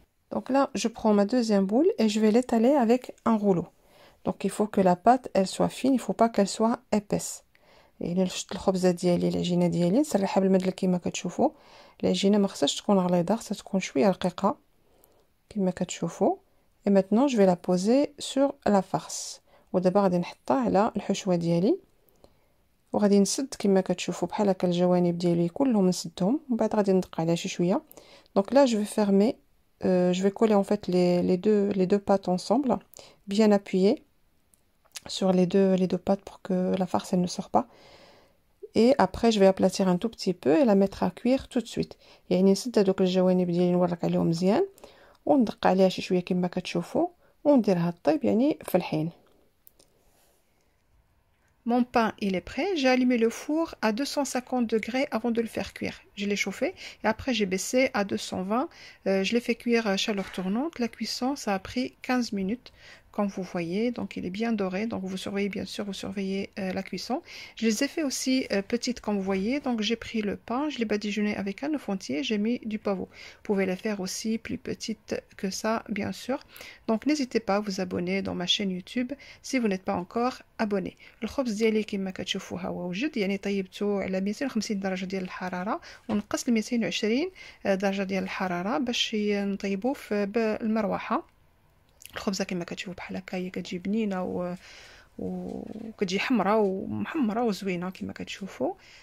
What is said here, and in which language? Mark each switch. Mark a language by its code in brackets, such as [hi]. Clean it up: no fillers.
[fr] Donc là, je prends ma deuxième boule et je vais l'étaler avec un rouleau. Donc il faut que la pâte, elle soit fine, il ne faut pas qu'elle soit épaisse. [ar] يعني شفت الخبزه ديالي العجينه ديالي نسرحها بالمدلة كما كتشوفوا. العجينه ما خصهاش تكون غليظه، خصها تكون شويه رقيقه كما كتشوفوا. [fr] et maintenant je vais la poser sur la farce. [ar] ودابا غادي نحطها على الحشوه ديالي وغادي نسد كما كتشوفوا بحال هكا الجوانب ديالي كلهم نسدهم ومن بعد غادي ندق عليها شي شويه. [fr] donc là je vais fermer je vais coller en fait les deux pâtes ensemble, bien appuyer sur les deux pâtes pour que la farce elle ne sorte pas. Et après je vais aplatir un tout petit peu et la mettre à cuire tout de suite. [ar] يعني نسد هذوك الجوانب ديالي نورك عليهم مزيان وندق عليها شي شويه كما كتشوفوا ونديرها طيب يعني في الحين. [fr] Mon pain, il est prêt. J'ai allumé le four à 250 degrés avant de le faire cuire. Je l'ai chauffé et après j'ai baissé à 220. Je l'ai fait cuire à chaleur tournante. La cuisson, ça a pris 15 minutes. Comme vous voyez, donc il est bien doré. Donc vous surveillez bien sûr, vous surveillez la cuisson. Je les ai fait aussi petites comme vous voyez. Donc j'ai pris le pain, je l'ai badigeonné avec un œuf entier. J'ai mis du pavot. Vous pouvez les faire aussi plus petites que ça, bien sûr. Donc n'hésitez pas à vous abonner dans ma chaîne YouTube si vous n'êtes pas encore abonné. [ar] الخبز ديالي كما كتشوفوا ها هو وجد يعني طيبته على 250 درجه ديال الحراره ونقص ل 220 درجه ديال الحراره باش نطيبوه في المروحه. الخبزه كما كتشوفوا بحال هكا هي كتجي بنينه وكتجي حمراء ومحمره وزوينه كما كتشوفوا.